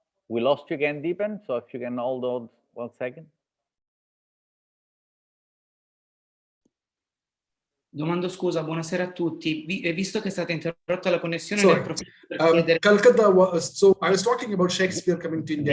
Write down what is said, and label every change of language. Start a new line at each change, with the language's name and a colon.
English: We lost you again, Deepan, so if you can hold on 1 second.
Italian: Domando scusa, buonasera a tutti. Visto che è stata interrotta la connessione,
English: Calcutta so I was talking about Shakespeare coming to India.